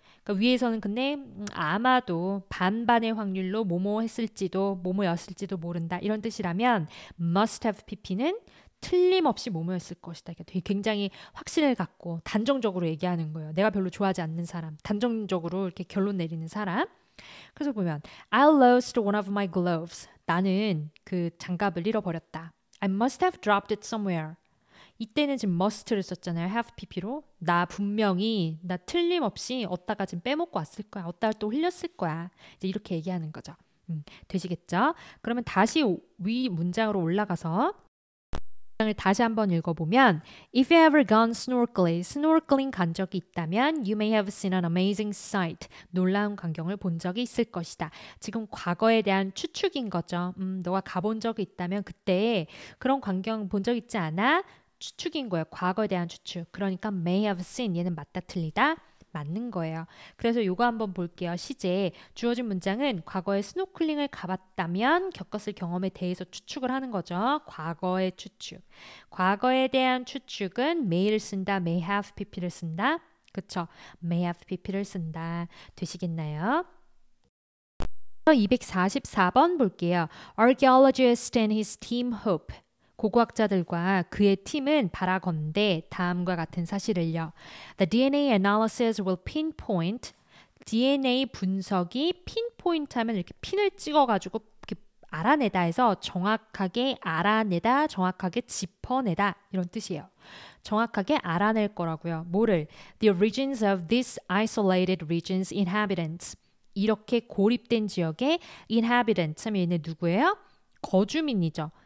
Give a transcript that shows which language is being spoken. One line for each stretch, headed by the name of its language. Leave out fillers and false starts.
Korean: 그러니까 위에서는 근데 아마도 반반의 확률로 뭐뭐 했을지도 뭐뭐였을지도 모른다 이런 뜻이라면 must have pp는 틀림없이 뭐뭐였을 것이다. 그러니까 되게 굉장히 확신을 갖고 단정적으로 얘기하는 거예요. 내가 별로 좋아하지 않는 사람, 단정적으로 이렇게 결론 내리는 사람. 그래서 보면
English: I lost one of my gloves.
Korean: 나는 그 장갑을 잃어버렸다.
English: I must have dropped it somewhere.
Korean: 이때는 지금 must를 썼잖아요. have pp로. 나 틀림없이 어디다가 지금 빼먹고 왔을 거야. 어디다가 또 흘렸을 거야. 이제 이렇게 얘기하는 거죠. 되시겠죠? 그러면 다시 위 문장으로 올라가서 문장을 다시 한번 읽어보면
English: If you ever gone snorkeling
Korean: 간 적이 있다면
English: You may have seen an amazing sight.
Korean: 놀라운 광경을 본 적이 있을 것이다. 지금 과거에 대한 추측인 거죠. 너가 가본 적이 있다면 그때 그런 광경 본 적 있지 않아? 추측인 거예요. 과거에 대한 추측. 그러니까 may have seen 얘는 맞다 틀리다 맞는 거예요. 그래서 요거 한번 볼게요. 시제 주어진 문장은 과거에 스노클링을 가봤다면 겪었을 경험에 대해서 추측을 하는 거죠. 과거의 추측. 과거에 대한 추측은 may를 쓴다. may have pp를 쓴다. 그쵸? may have pp를 쓴다. 되시겠나요? 244번 볼게요.
English: Archaeologist and his team hope.
Korean: 고고학자들과 그의 팀은 바라건대 다음과 같은 사실을요.
English: The DNA analysis will pinpoint.
Korean: DNA 분석이 pinpoint 하면 이렇게 핀을 찍어가지고 이렇게 알아내다 해서 정확하게 알아내다, 정확하게 짚어내다 이런 뜻이에요. 정확하게 알아낼 거라고요. 뭐를?
English: The origins of these isolated regions inhabitants.
Korean: 이렇게 고립된 지역의 inhabitants 하면 얘는 누구예요? 거주민이죠.